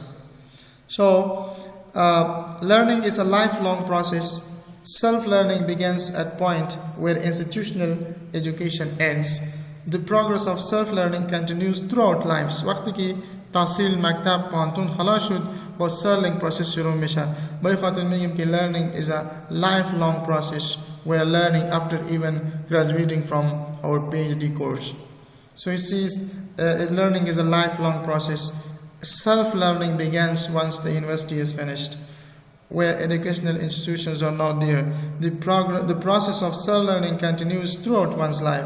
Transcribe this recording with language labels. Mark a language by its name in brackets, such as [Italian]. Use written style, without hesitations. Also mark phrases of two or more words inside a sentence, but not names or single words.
[English] So learning is a lifelong process. Self-learning begins at point where institutional education ends. The progress of self-learning continues throughout lives. [Persian] وقتی که تحصیل مکتب پانتون خلاص شد با [English] self-learning process [Persian] شروع میشه. به خاطر میگیم که [English] learning is a lifelong process. We are learning after even graduating from our PhD course. So it says learning is a lifelong process. Self-learning begins once the university is finished. Where educational institutions are not there, the process of self-learning continues throughout one's life.